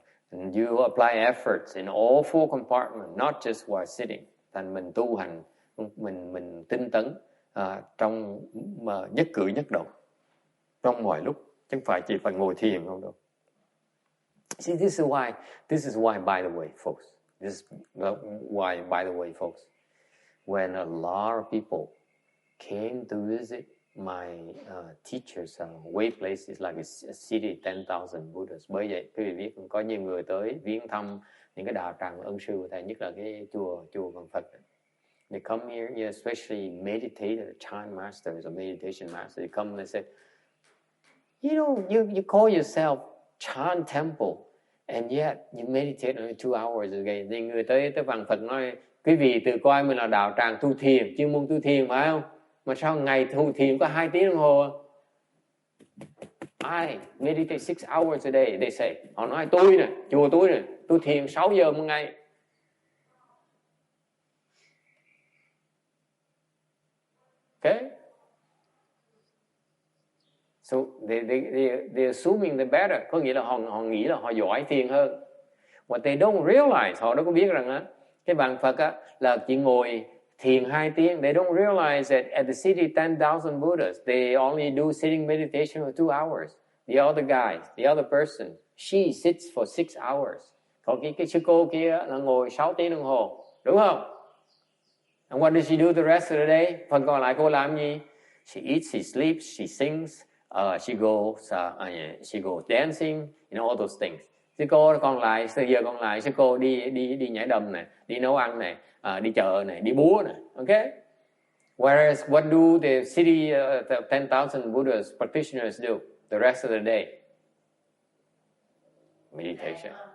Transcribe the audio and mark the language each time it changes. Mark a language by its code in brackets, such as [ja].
[en] And you apply efforts in all four compartments, not just while sitting. [vi] Thành mình tu hành, mình tinh tấn trong nhất cử nhất động, trong mọi lúc, chứ không phải chỉ phải ngồi thiền không đâu. [en] See, this is why, by the way, folks. This is why, by the way, folks. When a lot of people came to visit my teachers' way places like a city 10,000 Buddhas. [vi] Bởi vậy, quý vị biết có nhiều người tới viếng thăm những cái đạo tràng ân sư của thầy, nhất là cái chùa Văn Phật. [en] They come here, especially meditators, chant masters or meditation masters. They come and they say, you call yourself chant temple, and yet you meditate only 2 hours a day. [vi] Thì người tới Văn Phật nói, quý vị tự coi mình là đạo tràng tu thiền, chuyên môn tu thiền phải không? Mà sao ngày tu thiền có 2 tiếng đồng hồ? [en] I meditate 6 hours a day, they say. [vi] Họ nói tôi nè, chùa tôi nè, tu thiền 6 giờ một ngày. [en] Okay? So they're assuming they're better. [vi] Có nghĩa là họ nghĩ là họ giỏi thiền hơn. [en] What they don't realize, [vi] họ đâu có biết rằng cái Văn Phật là chỉ ngồi thiền 2 tiếng. [en] They don't realize that at the city 10,000 Buddhas, they only do sitting meditation for 2 hours. The other guy, the other person, she sits for 6 hours. [vi] Còn cái sư cô kia là ngồi 6 tiếng đồng hồ. Đúng không? [en] And what does she do the rest of the day? [vi] Phần còn lại cô làm gì? [en] She eats, she sleeps, she sings, she goes dancing, all those things. [vi] Sư cô còn lại, giờ còn lại sư cô đi nhảy đầm này, đi nấu ăn này, đi chợ này, đi búa này. [en] Okay? Whereas what do the city, the 10,000 Buddhas practitioners do the rest of the day? Meditation.